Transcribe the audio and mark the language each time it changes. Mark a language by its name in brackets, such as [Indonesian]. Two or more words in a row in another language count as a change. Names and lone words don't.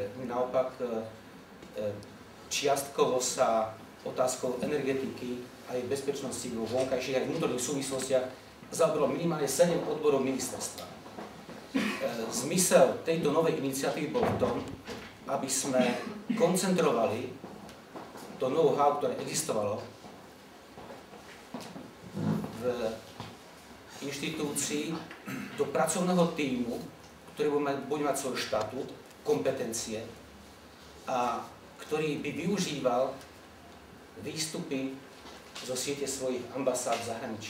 [Slovak] Naopak, čiastkovo sa otázkou energetiky a jej bezpečnosti vo vonkajších a vnútorných súvislostiach zaoberalo minimálne 7 odborov ministerstva. Zmysel tejto novej iniciatívy bol v tom, aby sme koncentrovali to know-how, ktoré existovalo v inštitúcii do pracovného tímu, ktorý bude mať svoj štatút, kompetencie a ktorý by využíval výstupy zo siete svojich ambasád v zahraničí.